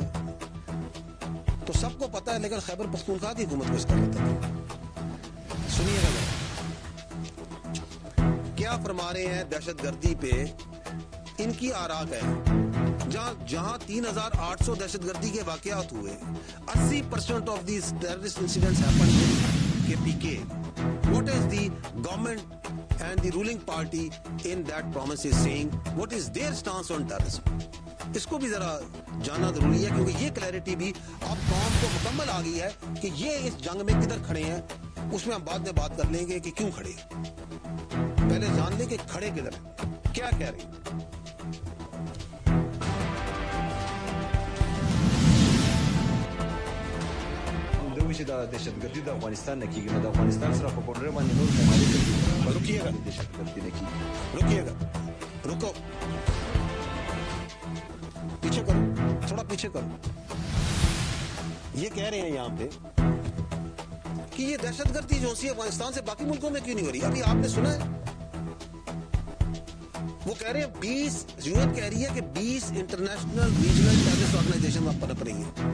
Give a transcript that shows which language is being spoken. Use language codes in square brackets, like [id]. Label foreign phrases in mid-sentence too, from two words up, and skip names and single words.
[ur] تو سب کو پتا ہے، لیکن خیبر پختونخوا کی حکومت کو اس کا پتا نہیں. سنیے گا ذرا کیا فرما رہے ہیں دہشتگردی پہ ان کی آراک ہے. جہاں 3800 دہشتگردی کے واقعات ہوئے, [en] 80% of these terrorist incidents happened in KPK. what is the government and the ruling party in that province is saying, what is their stance on terrorism? [ur] اس کو بھی ذرا جاننا ضروری ہے، کیونکہ یہ کلیرٹی بھی اب قوم کو مکمل آ گئی ہے کہ یہ اس جنگ میں کدھر کھڑے ہیں. اس میں ہم بعد میں بات کر لیں گے کہ کیوں کھڑے، پہلے جان لیں کہ کھڑے کدھر ہیں، کیا کہہ رہے ہیں. [ps] दहशतगर्दी د افغانستان نه کیږي نو د افغانستان سره په بورډر باندې نور ممالک [ur] रुकिएगा [ps] दहशतगर्दी نه کیږي [ur] رکیے گا رکو، پیچھے کرو، تھوڑا پیچھے کرو. یہ کہہ رہے ہیں یہاں پہ کہ یہ دہشتگردی جو سی افغانستان سے باقی ملکوں میں کیوں نہیں ہو رہی. ابھی آپ نے سنا ہے، وہ کہہ رہے ہیں 20 یو این کہہ رہی ہے کہ 20 [en] international regional terrorist organization [ur] وہاں پنپ رہی ہے.